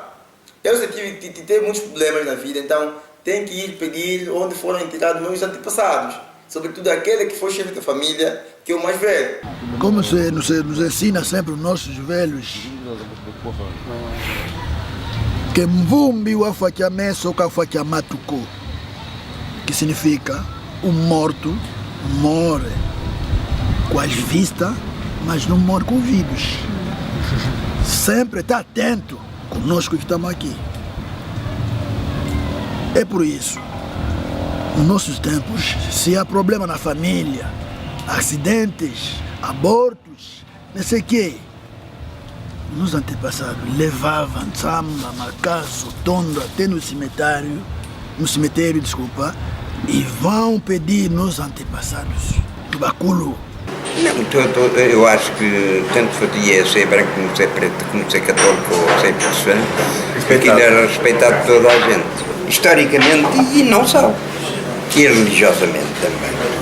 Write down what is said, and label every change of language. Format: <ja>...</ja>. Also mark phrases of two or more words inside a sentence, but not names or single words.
<pt>Eu tive muitos problemas na vida, então tem que ir pedir onde foram enterrados meus antepassados, sobretudo aquele que foi chefe da família, que é o mais velho. Como nos ensina sempre os nossos velhos, que</pt> <kg>mvumbi wafachameso kafachamatuko,</kg> <pt>que significa o morto morre com as vistas, mas não morre com ouvidos. Sempre está atento conosco que estamos aqui. É por isso, nos nossos tempos, se há problema na família, acidentes, abortos, não sei o quê, nos antepassados levavam samba, macaço, tondo até no cemitério, e vão pedir nos antepassados tubaculo. Não, eu acho que tanto fazia ser branco como ser preto, como ser católico ou ser cristão, aquilo era respeitado por toda a gente, historicamente e não só, que religiosamente também.</pt>